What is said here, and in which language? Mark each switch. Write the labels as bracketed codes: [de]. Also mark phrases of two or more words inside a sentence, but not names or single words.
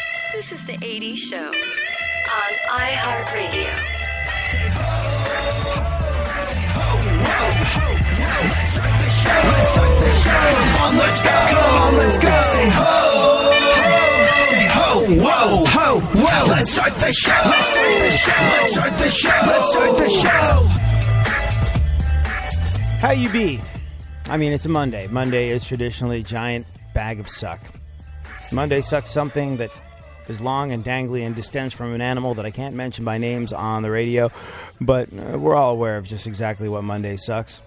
[en] This is the 80s Show on iHeartRadio. Say ho, ho, say ho, ho, ho, ho. Let's start the show. Let's start the show. Come on, let's go. Come on, let's go. Say ho, ho, say ho, whoa, ho, whoa. Let's start the show. Let's start the show. Let's start the show. Let's start the show. How you be? I mean, it's a Monday. Monday is traditionally a giant bag of suck. Monday sucks something that is long and dangly and distends from an animal that I can't mention by names on the radio, but we're all aware of just exactly what Monday sucks.